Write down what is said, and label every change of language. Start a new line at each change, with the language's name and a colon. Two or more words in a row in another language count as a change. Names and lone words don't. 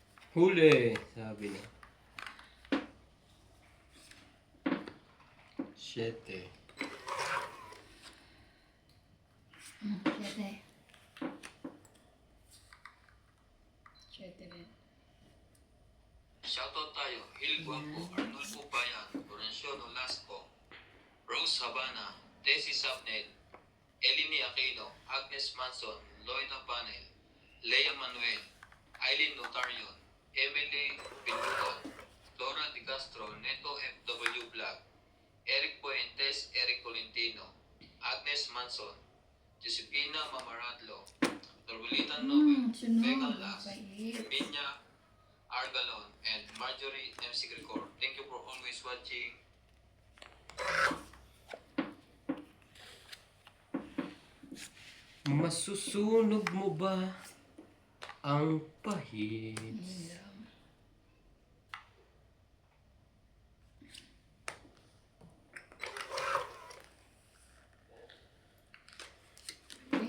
Filipino: Huli, sabi na. 7. Siyete. Siyete rin. Shoutout tayo. Hil Guapo, Arnulfo Bayan, Florencio Nolasco, Rose Habana, Tessie Sapnel, Eleni Aquino, Agnes Manson, Loida Panel, Lea Manuel, Aileen Notarion, Emily Pinluton, Flora Di Castro, Neto FW Vlog, Eric Puentes, Eric Tolentino, Agnes Manson, Josepina Mamaradlo, Norwelitan Nobel, Sunog. Vega Las, Bait. Minya Argalon,
English: and Marjorie MC Gricor. Thank you for always watching.
Filipino: Masusunog mo ba ang pahit? Okay.